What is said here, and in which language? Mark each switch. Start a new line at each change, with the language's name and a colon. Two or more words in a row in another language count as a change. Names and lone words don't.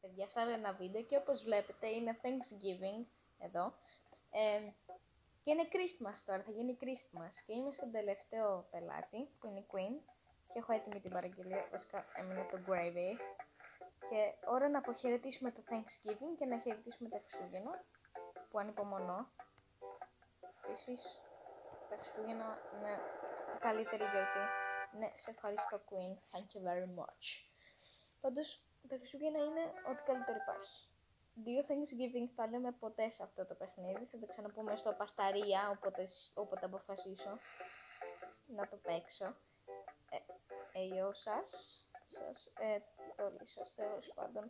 Greek: παιδιά σε άλλο ένα βίντεο και όπως βλέπετε είναι Thanksgiving εδώ και είναι Christmas τώρα, θα γίνει Christmas και είμαι στον τελευταίο πελάτη που είναι η Queen και έχω έτοιμη την παραγγελία, βασικά έμεινε το gravy και ώρα να αποχαιρετήσουμε το Thanksgiving και να χαιρετήσουμε τα Χριστούγεννα που ανυπομονώ. Επίσης τα Χριστούγεννα είναι καλύτερη γιορτή. Ναι, σε ευχαριστώ Queen,
English: thank you very much.
Greek: Πάντως τα Χριστούγεννα είναι ό,τι καλύτερο υπάρχει. 2 Thanksgiving θα λέμε ποτέ σε αυτό το παιχνίδι, θα το ξαναπούμε στο Πασταρία, όποτε αποφασίσω να το παίξω. Γιο σας, όλοι σας τέλος πάντων.